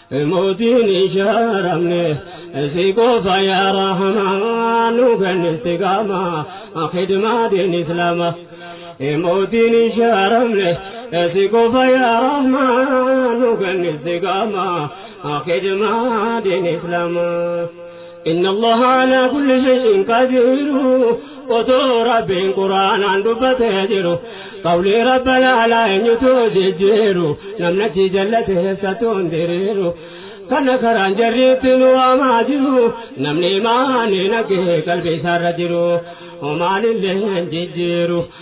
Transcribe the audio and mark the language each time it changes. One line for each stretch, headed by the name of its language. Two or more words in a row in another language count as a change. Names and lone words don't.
Oromo: Mootiin ishaaramne, si qofa yaa Rahmaan, nu kennisi gama, khidmaa diin Islaamaa. Mootiin ishaaramne, si qofa yaa Rahmaan, nu kennisi gama, khidmaa diin Islaamaa.
Arabic: إن الله على كل شيء قدير.
Oromo: Otoo Rabbiin Qur'aanaan dubbatee jiru, qawlii Rabba laalaa eenyutu jijjiiru, namni achi jallate eessattuu hin diriiru. Kana karaan jarriitti nu waamaa jiru, namni imaanii nagee qalbii isaarra jiru, homaalillee hin jijjiiru.